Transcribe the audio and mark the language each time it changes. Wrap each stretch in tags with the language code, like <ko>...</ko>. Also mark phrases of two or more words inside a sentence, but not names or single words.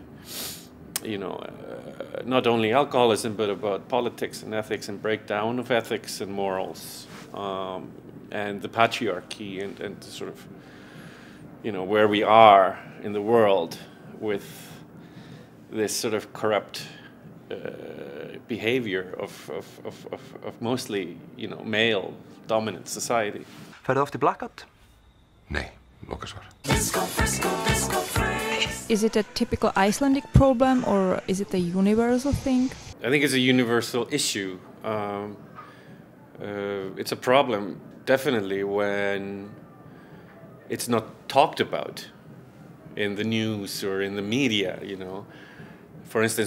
<en>not only alcoholism, but about politics and ethics and breakdown of ethics and morals, and the patriarchy and sort of, where we are in the world with this sort of corrupt behavior of mostly, male dominant society.</en> <is>Ferðu oft í blackout? Nei, lokasvar.</is> <en>Is it a typical Icelandic problem or is it a universal thing? I think it's a universal issue. It's a problem, definitely, when it's not talked about in the news or in the media, For instance,</en>